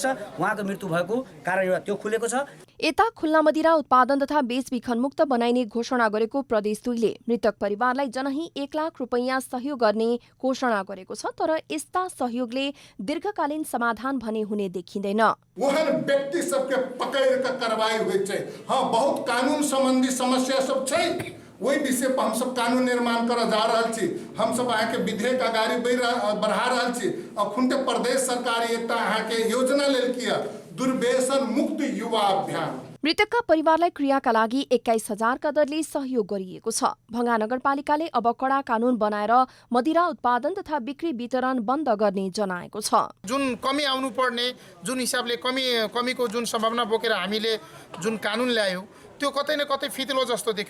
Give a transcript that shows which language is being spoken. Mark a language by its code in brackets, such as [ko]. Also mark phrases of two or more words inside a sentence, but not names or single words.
[ne] उहाँको मृत्यु भएको कारण एउटा त्यो खुलेको छ। यता खुल्ला मदिरा उत्पादन तथा बेचबिखन मुक्त बनाइने घोषणा गरेको प्रदेश 2 ले मृतक परिवारलाई जनही 1 लाख रुपैयाँ सहयोग गर्ने घोषणा गरेको छ। तर यस्ता सहयोगले दीर्घकालीन समाधान भने हुने देखिँदैन। [mai] वहन व्यक्ति सबके पकड़ कर कार्रवाई हुई छै। हाँ, बहुत कानून संबंधी समस्या सब छै, वही विषय पर हम सब कानून निर्माण कर जा रहा छी। हम सब अहाँ के विधेयक अगाडि बढ़ा रहा छी। अखुनते प्रदेश सरकार एकटा अहाँ के योजना लेल किया दुर्व्यसन मुक्त युवा अभियान। [ne] मृतकका परिवारलाई क्रियाका लागि 21,000 दरले सहयोग गरिएको छ। भङ्गा नगरपालिकाले अब कडा कानून बनाएर मदिरा उत्पादन तथा बिक्री वितरण बन्द गर्ने जनाएको छ। जुन कमी आउनु पर्ने, जुन हिसाबले कमीको जुन सम्भावना बोकेर हामीले जुन कानून ल्यायौँ त्यो कतै न कतै फितलो जस्तो देख्यो।